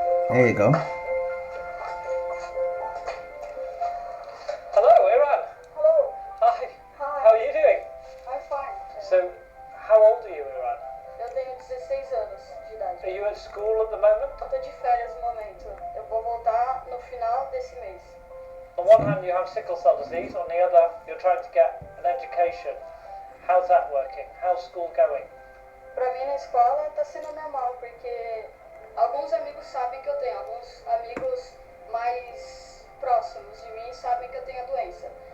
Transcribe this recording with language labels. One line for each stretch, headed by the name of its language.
English: There you go. Hello, Iran. Hello. Hi. Hi. How are you doing? I'm fine. So, how old are you, Iran?
Portuguese: Eu tenho 16 anos de idade.
English: Are you at school at the moment?
Portuguese: Eu tô de férias no momento. Eu vou voltar no final desse mês.
English: On one hand, you have sickle cell disease. On the other, you're trying to get an education. How's that working? How's school going?
Portuguese: Pra mim na escola tá sendo normal, porque alguns amigos sabem que eu tenho, alguns amigos mais próximos de mim sabem que eu tenho a doença.